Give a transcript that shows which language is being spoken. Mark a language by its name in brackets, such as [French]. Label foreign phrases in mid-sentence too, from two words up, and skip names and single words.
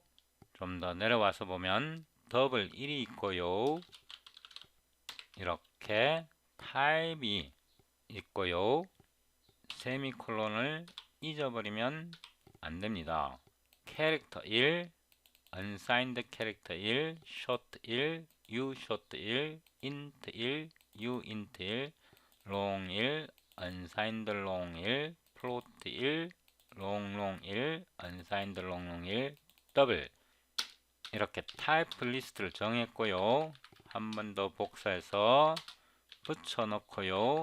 [Korean] 좀 더 내려와서 보면 더블 1이 있고요. 이렇게 타입이 있고요. 세미콜론을 잊어버리면 안됩니다. [English] character 1, unsigned character 1, short 1, u short 1, int 1, u int 1, long 1, unsigned long 1, float 1, long 1, unsigned long 1, [Korean] 더블 이렇게 타입 리스트를 정했고요. 한 번 더 복사해서 붙여 놓고요.